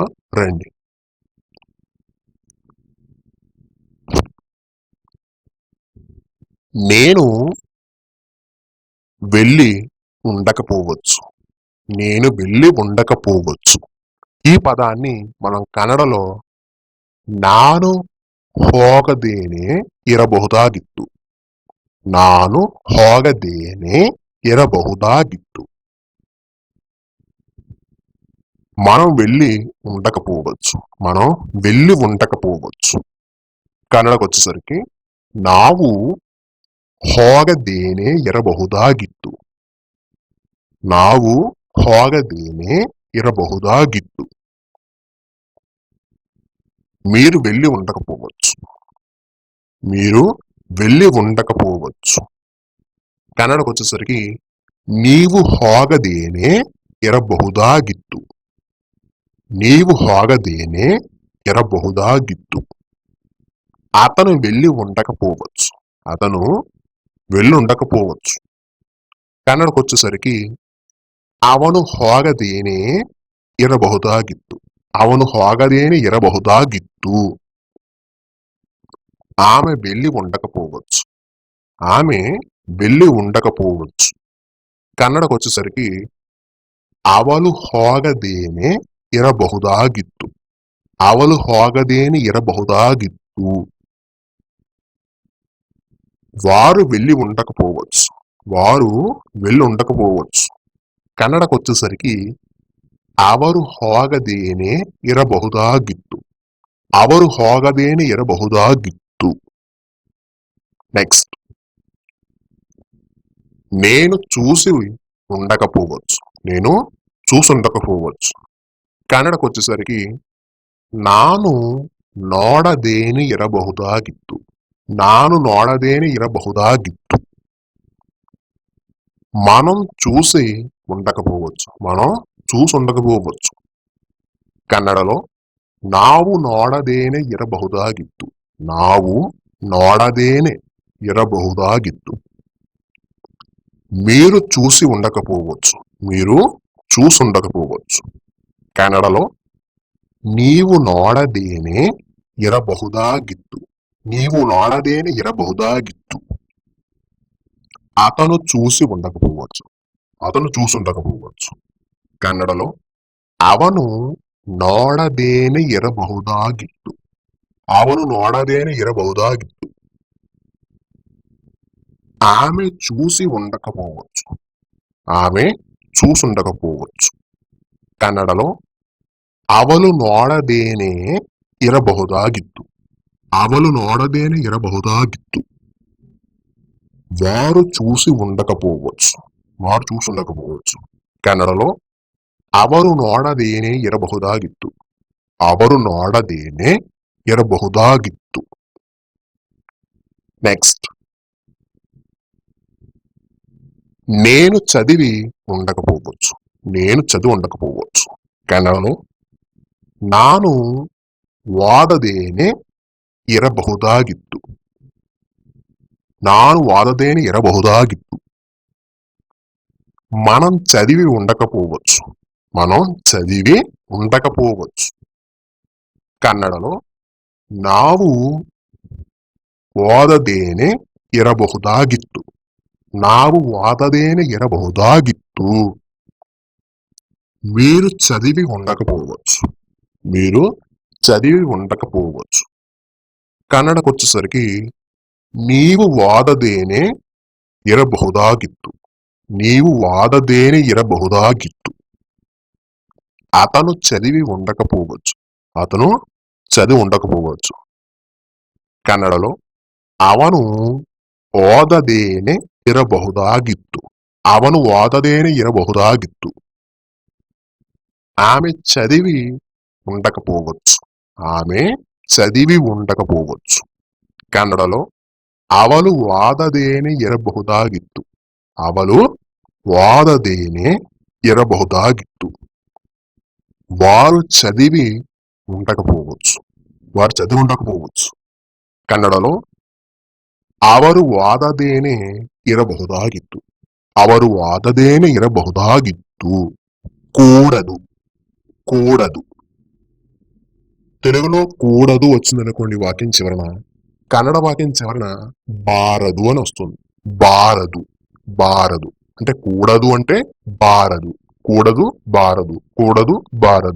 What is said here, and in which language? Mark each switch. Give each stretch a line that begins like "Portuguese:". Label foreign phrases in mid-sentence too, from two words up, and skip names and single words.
Telugu: రండి. నేను వెళ్ళి ఉండకపోవచ్చు. నేను వెళ్ళి ఉండకపోవచ్చు. ఈ పదాన్ని మనం కన్నడలో
Kannada: ನಾನು ಹೋಗದೇನೆ ಇರಬಹುದಾಗಿತ್ತು. ನಾನು ಹೋಗದೇನೆ ಇರಬಹುದಾಗಿತ್ತು.
Telugu: మనం వెళ్ళి ఉండకపోవచ్చు. మనం వెళ్ళి ఉండకపోవచ్చు.
Kannada: ಕನ್ನಡಕ್ಕೆ వచ్చేసరికి ನಾವು ಹೋಗದೇನೆ ಇರಬಹುದಾಗಿತ್ತು. ನಾವು ಹೋಗದೇನೆ ఇరಬಹುదాగిత్తు.
Telugu: మీరు వెళ్ళి ఉండకపోవచ్చు. మీరు వెళ్ళి ఉండకపోవచ్చు. కన్నడకు వచ్చేసరికి
Kannada: నీవు ಹೋಗದೇನೆ ಇರಬಹುದಾಗಿತ್ತು. నీవు ಹೋಗದೇನೆ ఇరಬಹುದಾಗಿತ್ತು.
Telugu: అతను వెళ్ళి ఉండకపోవచ్చు. అతను వెళ్ళి ఉండకపోవచ్చు. కన్నడకు వచ్చేసరికి
Kannada: ಅವನು ಹೋಗದೇನೆ ಇರಬಹುದಾಗಿತ್ತು. ಅವನು ಹೋಗದೇನೆ ಇರಬಹುದಾಗಿತ್ತು.
Telugu: ఆమె వెళ్ళి ఉండకపోవచ్చు. ఆమె వెళ్ళి ఉండకపోవచ్చు. కన్నడకు వచ్చేసరికి
Kannada: ಅವಳು ಹೋಗದೇನೆ ಇರಬಹುದಾಗಿತ್ತು. ಅವಳು ಹೋಗದೇನೆ ಇರಬಹುದಾಗಿತ್ತು.
Telugu: వారు వెళ్ళి ఉండకపోవచ్చు. వారు వెళ్ళి ఉండకపోవచ్చు. కన్నడకు వచ్చేసరికి
Kannada: ಅವರು ಹೋಗದೇನೆ ಇರಬಹುದಾಗಿತ್ತು. ಅವರು ಹೋಗದೇನೆ ಇರಬಹುದಾಗಿತ್ತು.
Telugu: నెక్స్ట్ నేను చూసి ఉండకపోవచ్చు. నేను చూసి ఉండకపోవచ్చు. కన్నడకు వచ్చేసరికి
Kannada: ನಾನು ನೋಡದೇನೆ ಇರಬಹುದಾಗಿತ್ತು. ನಾನು ನೋಡದೇನೆ ಇರಬಹುದಾಗಿತ್ತು.
Telugu: మనం చూసి ఉండకపోవచ్చు. మనం చూసి ఉండకపోవచ్చు. కన్నడలో
Kannada: ನಾವು ನೋಡದೇನೆ ಇರಬಹುದಾಗಿತ್ತು. ನಾವು ನೋಡದೇನೆ ಇರಬಹುದಾಗಿತ್ತು.
Telugu: మీరు చూసి ఉండకపోవచ్చు. మీరు చూసి ఉండకపోవచ్చు. కన్నడలో
Kannada: ನೀವು ನೋಡದೇನೆ ಇರಬಹುದಾಗಿತ್ತು. నీవు ನೋಡದೇನೆ ಇರಬಹುದಾಗಿತ್ತು.
Telugu: అతను చూసి ఉండకపోవచ్చు. అతను చూసి ఉండకపోవచ్చు. కన్నడలో
Kannada: ಅವನು ನೋಡದೇನೆ ಇರಬಹುದಾಗಿತ್ತು. ಅವನು ನೋಡದೇನೆ ಇರಬಹುದಾಗಿತ್ತು.
Telugu: ఆమె చూసి ఉండకపోవచ్చు. ఆమె చూసి ఉండకపోవచ్చు. కన్నడలో
Kannada: ಅವಳು ನೋಡದೇನೆ ಇರಬಹುದಾಗಿತ್ತು. ಅವಳು ನೋಡದೇನೆ ಇರಬಹುದಾಗಿತ್ತು.
Telugu: వారు చూసి ఉండకపోవచ్చు. వారు చూసి ఉండకపోవచ్చు. కన్నడలో
Kannada: ಅವರು ನೋಡದೇನೆ ಇರಬಹುದಾಗಿತ್ತು. ಅವರು ನೋಡದೇನೆ ಇರಬಹುದಾಗಿತ್ತು.
Telugu: నెక్స్ట్ నేను చదివి ఉండకపోవచ్చు. నేను చదివి ఉండకపోవచ్చు. కన్నడలో
Kannada: ನಾನು ಓದದೇನೆ ಇರಬಹುದಾಗಿತ್ತು. ನಾನು ಓದದೇನೆ ಇರಬಹುದಾಗಿತ್ತು.
Telugu: మనం చదివి ఉండకపోవచ్చు. మనం చదివి ఉండకపోవచ్చు. కన్నడలో
Kannada: ನಾವು ಓದದೇನೆ ಇರಬಹುದಾಗಿತ್ತು. ನಾವು ಓದದೇನೆ ಇರಬಹುದಾಗಿತ್ತು.
Telugu: మీరు చదివి ఉండకపోవచ్చు. మీరు చదివి ఉండకపోవచ్చు. కన్నడకు వచ్చేసరికి
Kannada: నీవు ಓದದೇನೆ ಇರಬಹುದಾಗಿತ್ತು. నీవు ಓದದೇನೆ ಇರಬಹುದಾಗಿತ್ತು.
Telugu: అతను చదివి ఉండకపోవచ్చు. అతను చదివి ఉండకపోవచ్చు. కన్నడలో
Kannada: ಅವನು ಓದದೇನೆ ಇರಬಹುದಾಗಿತ್ತು. ಅವನು ಓದದೇನೆ ಇರಬಹುದಾಗಿತ್ತು.
Telugu: ఆమె చదివి ఉండకపోవచ్చు. ఆమె చదివి ఉండకపోవచ్చు. కన్నడలో
Kannada: ಅವಳು ಓದದೇನೆ ಇರಬಹುದಾಗಿತ್ತು. ಅವಳು ಓದದೇನೆ ಇರಬಹುದಾಗಿತ್ತು.
Telugu: వారు చదివి ఉండకపోవచ్చు. వారు చదివి ఉండకపోవచ్చు. కన్నడలో
Kannada: ಅವರು ಓದದೇನೆ ಇರಬಹುದಾಗಿತ್ತು. ಅವರು ಓದದೇನೆ ಇರಬಹುದಾಗಿತ್ತು.
Telugu: కూడదు. కూడదు. తెలుగులో కూడదు వచ్చిందనుకోండి వాక్యం చివరన, కన్నడ వాక్యం చివరన బారదు అని వస్తుంది. బారదు. బారదు అంటే కూడదు అంటే బారదు. కూడదు బారదు. కూడదు బారదు.